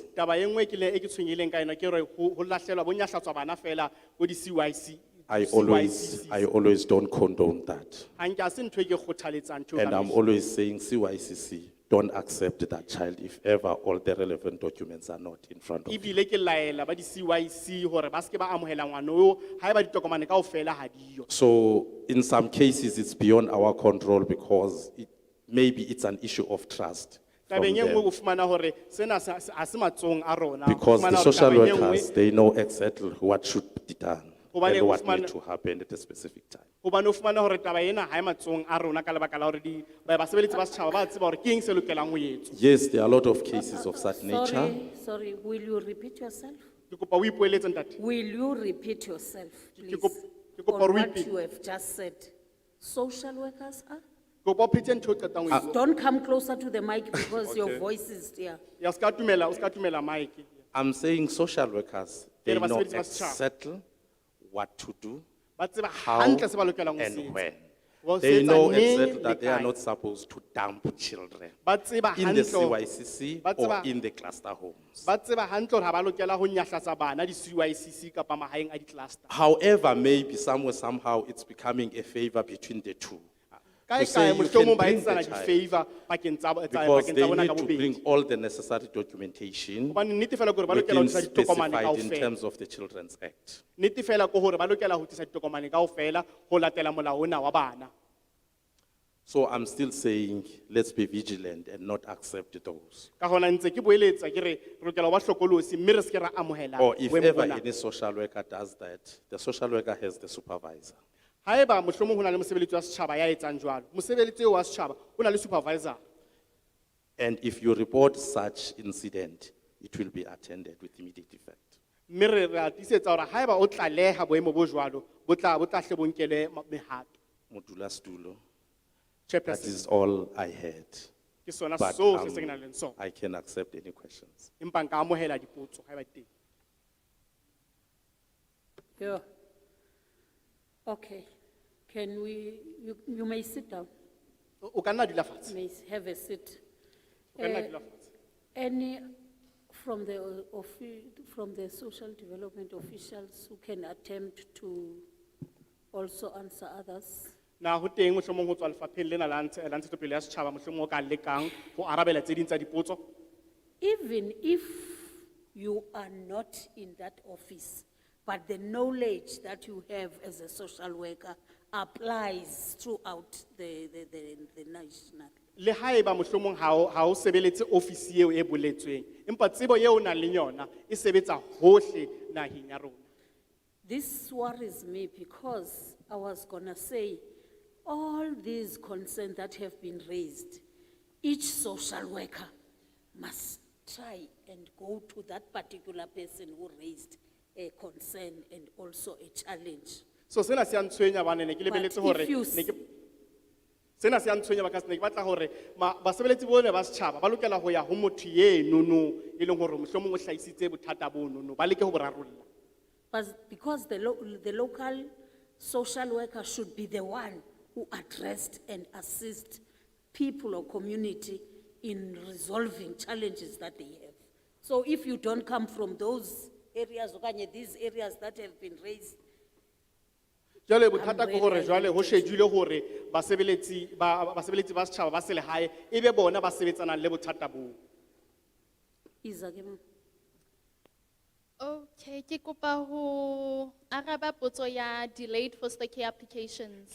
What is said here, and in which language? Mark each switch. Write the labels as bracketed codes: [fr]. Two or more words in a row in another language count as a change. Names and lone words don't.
[st] Taba e nngwe e ke tshwenyileng ka yona ke hore ho lahlelwa bo nyahlatswa bana fela ko di-CYC. [en] I always don't condone that. [st] Hanke ha se ntho e ke kgothaletsang ntho [en] And [st] ka [en] I'm [st] mehla. [en] always saying CYCC, don't accept that child if ever all the relevant documents are not in front of you. [st] Ebile ke laela ba di-CYC hore ba seke ba amohela ngwana oo haeba ditokomane kaofela ha diyo. [en] So in some cases, it's beyond our control because maybe it's an issue of trust. from [st] Tabeng e nngwe [en] them. [st] o fumana hore sena ha se matsohong a rona. O [en] Because [st] fumana [en] the [st] hore [en] social [st] tabeng e nngwe- [en] workers, they know exactly what should be done [st] Hobane [en] and [st] o [en] what [st] fumana- [en] needs to happen at a specific time. [st] Hobane o fumana hore taba ena ha e matsohong a rona ka lebaka la hore basebeletsi ba setjhaba ba tseba hore ke eng se lokelang ho etswa. [en] Yes, there are a lot of cases of such nature. Sorry, will you repeat yourself? [st] Ke kopa o ipoeletse ntate. [en] Will you repeat yourself, please? [st] kopa [en] On [st] o [en] what repeat. you have just said. Social workers are? [st] Ke kopa o phete ntho e qetang ho e bua. [en] Don't come closer to the mic because your Okay. voice is there. [st] Ya ska tumela mic. [en] I'm saying social workers, they [st] Ke re [en] know [st] basebetsi ba setjhaba. [en] exactly what to do, [st] Ba tseba [en] how, [st] hantle se ba lokelang ho se [en] and [st] etsa. [en] when. [st] Wa [en] They [st] se etsa [en] know [st] neng [en] exactly that [st] le [en] they are [st] kae. [en] not supposed to dump children [st] Ba tseba [en] in the [st] hantle- [en] CYCC [st] ba [en] or [st] tseba- [en] in the cluster homes. [st] Ba tseba hantle hore ha ba lokela ho nyahlatsa bana di-CYCC kapa mahaeng a di-cluster. [en] However, maybe somewhere, somehow, it's becoming a favor between the two. [st] Kae [en] To say [st] kae [en] you [st] mohlomong [en] can [st] ba [en] bring [st] etsana [en] the child [st] di-favour bakeng tsa [en] because [st] bakeng [en] they [st] tsa bona [en] need [st] ka [en] to [st] bobedi. [en] bring all the necessary documentation [st] Hobane nnete fela ke hore ba lokela ho [en] within [st] tlisa ditokomane [en] specified in [st] kaofela. [en] terms of the Children's Act. [st] Nnete fela ke hore ba lokela ho tlisa ditokomane kaofela ho latela molao ona wa bana. [en] So I'm still saying, let's be vigilant and not accept those. [st] Ka hona ntse ke boeletsa ke re re lokela ho ba hlokolosi mme re se ke ra amohela [en] Or if [st] boemo [en] ever [st] bona. [en] any social worker does that, the social worker has the supervisor. [st] Haeba mohlomong ho na le mosebeletsi wa setjhaba ya etsang jwalo, mosebeletsi eo wa setjhaba o na le supervisor. [en] And if you report such incident, it will be attended with immediate effect. [st] Mme re atisetsa hore haeba o tlaleha boemo bo jwalo, bo tla hle bo nkele mehato. Modulasetulo, [en] Chairperson. that is all I had. [st] Ke sona [en] But, [st] seo se se ke nang le sona. [en] I can accept any questions. [st] Empa nka amohela dipotso haeba teng. [en] Yeah. Okay. Can we, you may sit down. [st] O ka nna dula fatshe. [en] May have a seat. [st] O ka nna Eh, dula fatshe. [en] Any from the social development officials who can attempt to also answer others? [st] Na ho teng mohlomong ho tswa lefapheng lena la ntshetsopele ya setjhaba mohlomong o ka lekang ho arabela tse ding tsa dipotso. [en] Even if you are not in that office, but the knowledge that you have as a social worker applies throughout the national. [st] Le haeba mohlomong ha o sebeletse ofisi eo e boletsweng, empa tsebo eo o nang le yona e sebetsa hohle naheng ya rona. [en] This worries me because I was gonna say, all these concerns that have been raised, each social worker must try and go to that particular person who raised a concern and also a challenge. [st] So sena se a ntshwenya bane ne ke lebeletse [en] But [st] hore [en] if you [st] ne ke sena se a ntshwenya ba ka se ne ke batla hore basebeletsi bone ba setjhaba ba lokela ho ya ho motho ye nono e leng hore mohlomong o hlaisitse bothata bo nono ba leke ho bo rarolla. [en] But because the local social worker should be the one who addressed and assist people or community in resolving challenges that they have. So if you don't come from those areas, these areas that have been raised, [st] Jwale bothata ke hore jwale ho shejule hore basebeletsi ba setjhaba ba selehae ebe bona ba sebetsanang le bothata bo. Okay, ke kopa ho araba potso ya [en] delayed foster care applications.